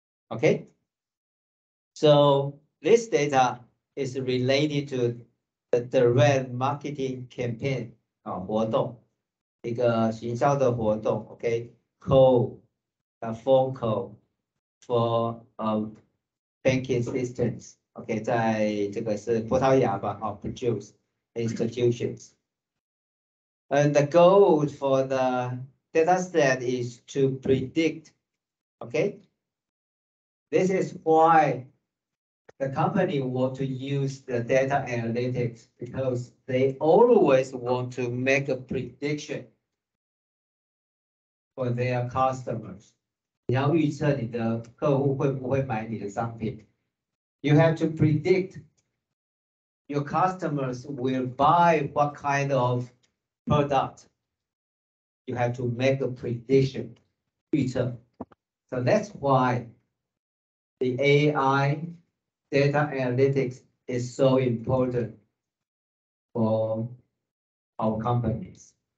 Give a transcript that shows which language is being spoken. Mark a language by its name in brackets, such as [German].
[English] Okay, so this data is related to the direct marketing campaign, [Chinese] 活动, 一个行销的活动. [English] Okay, call, phone call for banking systems. [Chinese] Okay, 在这个是葡萄牙吧, [English] produce institutions. And the goal for the data set is to predict. Okay, this is why the company want to use the data analytics, because they always want to make a prediction for their customers. [Chinese] 你要预测你的客户会不会买你的商品. [English] You have to predict your customers will buy what kind of product. You have to make a prediction. [Chinese] 预测. [English] So that's why the AI data analytics is so important for our companies.